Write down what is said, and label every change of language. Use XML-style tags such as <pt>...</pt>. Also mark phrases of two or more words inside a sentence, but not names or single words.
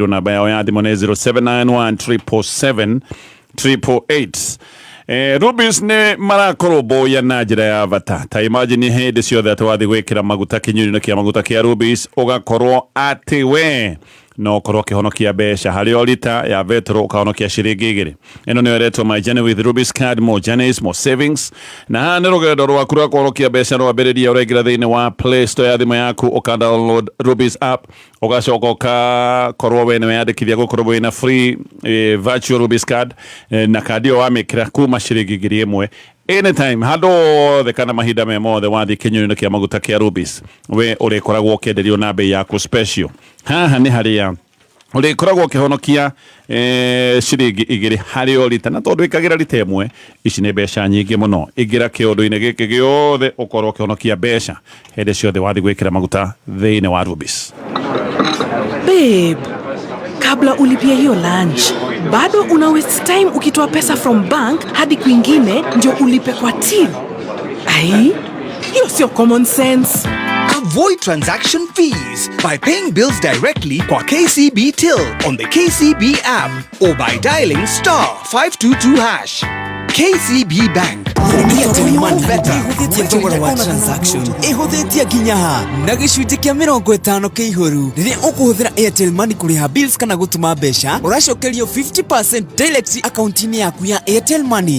<ki>Namba yao ya thimũ nĩ 0791 Rubis nĩ marakũrũmbũiya na njĩra ya bata. Ta imagine hĩndĩ ciothe atĩ wathiĩ gwĩkĩra maguta kinyũri-inĩ kĩa maguta kĩa Rubis, ũgakorwo atĩ we no ũkorwo ũkĩhonokia mbeca harĩ o lita ya vetro, ũkahonokia ciringi 2. Ĩno nĩyo ĩretwo My Journey with Rubis Card,</ki> <en>more journeys, more savings.</en> <ki>Na haha nĩ rũgendo rwaku rwa kũhonokia mbeca rwambĩrĩria. Ũraingĩra thĩinĩ wa Play Store ya thimũ yaku, ũka-download Rubis app, ũgacoka ũgakorwo we nĩweyandĩkithia gũkorwo wĩna</ki> <en>free virtual Rubis card,</en> <ki>na kandi ĩyo wamĩkĩra kuma ciringi 1,000 anytime, handũ othe kana mahinda me mothe wathiĩ kinyũri-inĩ kĩa maguta kĩa Rubis, we ũrĩkoragwo ũkĩenderio na bei yaku special. Haha nĩ harĩa ũrĩkoragwo ũkĩhonokia ciringi 2 harĩ o lita, na tondũ ĩkagĩra lita 1, ici nĩ mbeca nyingĩ mũno. Ingĩra kĩũndũ-inĩ gĩkĩ gĩothe ũkorwo ũkĩhonokia mbeca hĩndĩ ciothe wathiĩ gwĩkĩra maguta thĩinĩ wa Rubis.</ki> <sw>Babe, kabla ulipia hiyo lunch, bado una</sw> <en>waste time</en> <sw>ukitoa pesa</sw> <en>from bank</en> <sw>hadi kwingine ndio ulipe kwa till. Ai, hiyo sio</sw> <en>common sense. Avoid transaction fees by paying bills directly kwa KCB Till on the KCB app or by dialing *522#. KCB Bank.</en> <ki>Ihũthĩtie thogora wa transaction, ihũthĩtie nginya ha na gĩcunjĩ kĩa 50 kĩihũru. Rĩrĩa ũkũhũthĩra Airtel Money kũrĩha bills kana gũtũma mbeca, ũracokerio 50%</ki> <en>direct account-</en> <ki>inĩ yaku ya Airtel Money.</ki>